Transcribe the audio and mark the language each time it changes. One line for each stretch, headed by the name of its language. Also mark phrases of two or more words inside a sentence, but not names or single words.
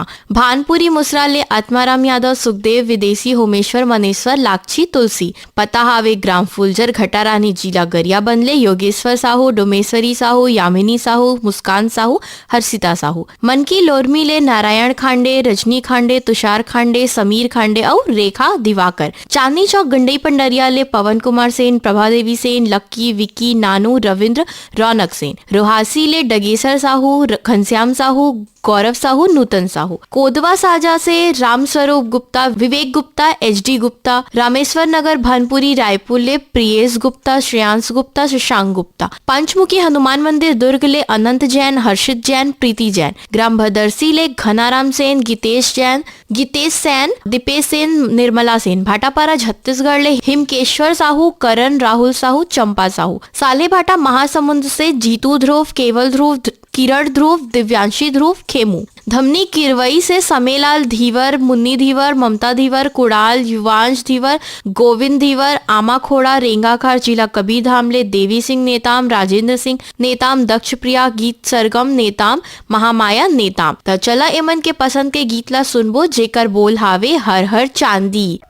Chhattisgarhi: भानपुरी मुसराले आत्माराम यादव, सुखदेव विदेशी, होमेश्वर, मनेश्वर, लाक्षी, तुलसी। पता हावे ग्राम फुलजर, घटारानी, जिला गरिया बंदले, योगेश्वर साहू, डोमेश्वरी साहू, यामिनी साहू, मुस्कान साहू, हर्षिता साहू। मन की लोरमी ले नारायण खांडे, रजनी खांडे, तुषार खांडे, समीर खांडे और रेखा दिवाकर। चांदनी चौक गंडई पंडरिया ले पवन कुमार सेन, प्रभा देवी सेन, लक्की, विक्की, नानू, रविंद्र, रौनक सेन। रोहासी ले डगेसर साहू, घनश्याम साहू, गौरव साहू, नूतन साहू। कोदवा साजा से राम स्वरूप गुप्ता, विवेक गुप्ता, एचडी गुप्ता। रामेश्वर नगर भानपुरी रायपुर ले प्रियेश गुप्ता, श्रेयांश गुप्ता, शशांक गुप्ता। पंचमुखी हनुमान मंदिर दुर्ग ले अनंत जैन, हर्षित जैन, प्रीति जैन। ग्राम भदरसी ले घनाराम सेन, गीतेश जैन, गीतेश सेन, दीपेश सेन, निर्मला सेन। भाटापारा छत्तीसगढ़ ले हिमकेश्वर साहू, करण, राहुल साहू, चंपा साहू। साले भाटा महासमुंद से जीतू ध्रुव, केवल ध्रुव, किरण ध्रुव, दिव्यांशी ध्रुव, खेमू। धमनी किरवई से समेलाल धीवर, मुन्नी धीवर, ममता धीवर, कुणाल, युवांश धीवर, गोविंद धीवर। आमा खोड़ा रेंगाखार जिला कबीर धाम ले देवी सिंह नेताम, राजेंद्र सिंह नेताम, दक्ष प्रिया, गीत सरगम नेताम, महामाया नेताम। तो चला एमन के पसंद के गीत ला सुनबो जेकर बोल हावे हर हर चांदी।